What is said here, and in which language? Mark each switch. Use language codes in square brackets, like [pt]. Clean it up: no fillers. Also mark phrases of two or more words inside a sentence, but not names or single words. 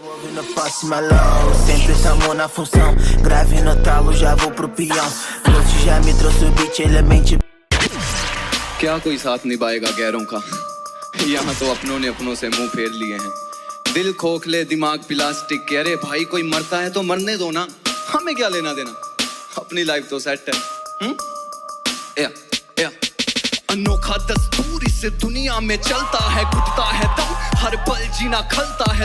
[pt] Na próxima low, sempre somos na função. Grave no talo, já vou pro peão. Float já me trouxe o beat, elemente. [hi] क्या कोई साथ निभाएगा गैरों का? यहाँ तो अपनों ने अपनों से मुंह फेर लिए हैं। दिल खोखले दिमाग प्लास्टिक के। अरे भाई कोई मरता है तो मरने दो ना, हमें क्या लेना देना, अपनी लाइफ तो सेट है। या अनोखा दस्तूर इस दुनिया में चलता है, घुटता है दम, हर पल जीना खलता है।